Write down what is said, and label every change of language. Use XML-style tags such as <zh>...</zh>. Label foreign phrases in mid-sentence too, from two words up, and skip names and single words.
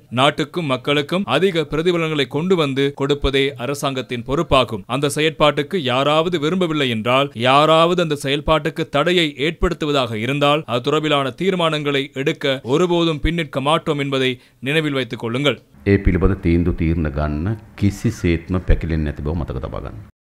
<ta>நாட்டுக்கும் மக்களுக்கும் அதிக பிரதிபலன்களை கொண்டு வந்து கொடுப்பதே அரசாங்கத்தின் பொறுப்பாகும். அந்த செயற்பாட்டுக்கு யாராவது விரும்பவில்லை என்றால், யாராவது அந்த செயல்பாட்டுக்கு தடையை ஏற்படுத்துவதாக இருந்தால் அது தொடர்பிலான தீர்மானங்களை எடுக்க ஒருபோதும் பின்னிற்க மாட்டோம் என்பதை நினைவில் வைத்துக் கொள்ளுங்கள்.</ta> <si>ඒ පිළිබඳ තීන්දුව තීරණ ගන්න කිසිසේත්ම පැකිලෙන්නේ නැති බව මතක තබා ගන්න.</si>